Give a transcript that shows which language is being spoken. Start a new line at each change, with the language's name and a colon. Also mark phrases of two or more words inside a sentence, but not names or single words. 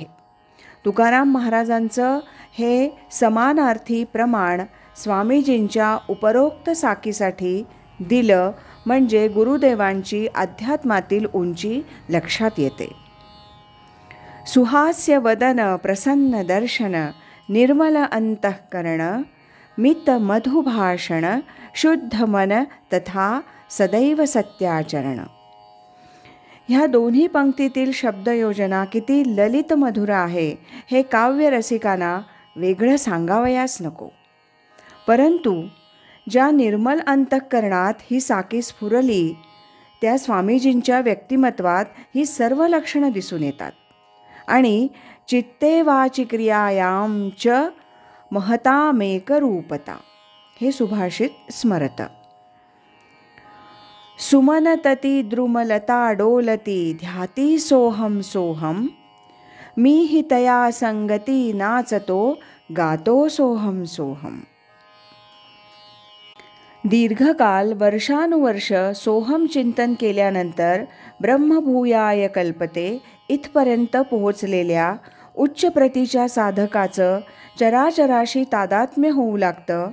Marathi: तुकाराम महाराजांचं हे समानार्थी प्रमाण स्वामीजींच्या उपरोक्त साकीसाठी दिलं म्हणजे गुरुदेवांची अध्यात्मातील उंची लक्षात येते. सुहास्य वदन प्रसन्न दर्शन निर्मल अंतःकरण मित मधुभाषण शुद्ध मन तथा सदैव सत्याचरण. ह्या दोन्ही पंक्तीतील शब्दयोजना किती ललित मधुर आहे हे काव्यरसिकांना वेगळं सांगावयास नको. परंतु ज्या निर्मल अंतःकरणात ही साकी स्फुरली त्या स्वामीजींच्या व्यक्तिमत्वात ही सर्व लक्षणं दिसून येतात.
Sanskrit: आणि चित्ते वाची क्रियायां च महतामेकरूपता
Marathi: हे सुभाषित स्मरत. सुमनतती द्रुमलता डोलती ध्याती सोहम सोहम, मी हि तया संगती नाचतो गातो सोहम सोहम. दीर्घकाल वर्षानुवर्ष सोहम चिंतन केल्यानंतर
Sanskrit: ब्रह्मभूयाय कल्पते
Marathi: इथपर्यंत पोहोचलेल्या उच्च प्रतीच्या साधकाचं चराचराशी तादात्म्य होऊ लागतं.